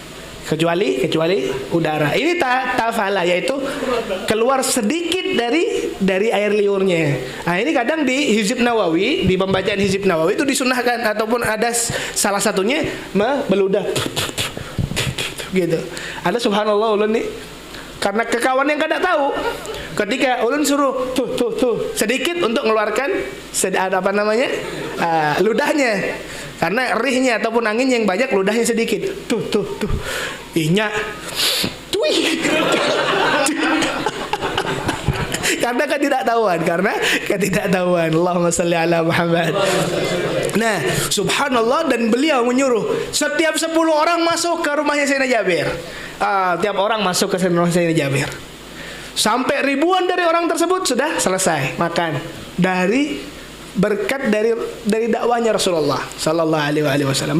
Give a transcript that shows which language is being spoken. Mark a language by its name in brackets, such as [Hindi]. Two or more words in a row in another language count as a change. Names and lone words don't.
[Indonesian] kecuali udara. Ini tafala, yaitu keluar sedikit dari air liurnya. Nah, ini kadang di Hizib Nawawi, di pembacaan Hizib Nawawi itu disunahkan, ataupun ada salah satunya meludah gitu. [Banjar] Ada subhanallah ulun nih, karena kekawan yang kada tahu, ketika ulun suruh tuh sedikit untuk mengeluarkan ludahnya. [Indonesian] Karena rihnya ataupun angin yang banyak, ludahnya sedikit. [Banjar] Tuh. Inya. Karena ketidaktahuan. [Arabic] اللهم صل على محمد. [Indonesian] Nah, subhanallah, dan beliau menyuruh setiap 10 orang masuk ke rumahnya Sayyidina Jabir. Tiap orang masuk ke rumah Sayyidina Jabir. Sampai ribuan dari orang tersebut sudah selesai makan dari berkat dari dakwanya Rasulullah [Arabic] صلى الله عليه وسلم.